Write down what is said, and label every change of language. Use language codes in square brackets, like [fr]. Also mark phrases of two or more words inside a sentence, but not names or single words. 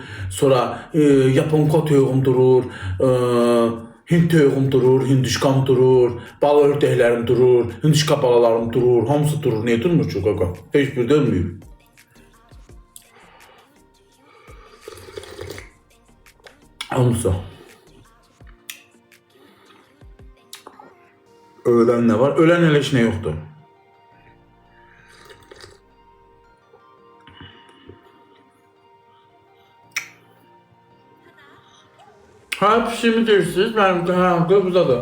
[az] Sonra Yaponka toyuğum durur. Hind toyuğum durur, hindişkam durur, bal ördəklərim durur, hindişka balalarım durur, hamısı durur. Niye durmur ki kaka? Heç bir dönmüyor. Hamısı. [tr] Ölen ne var? Ölen hele hiç ne yoktu. Ha pişimi dersiniz, benim buradadır.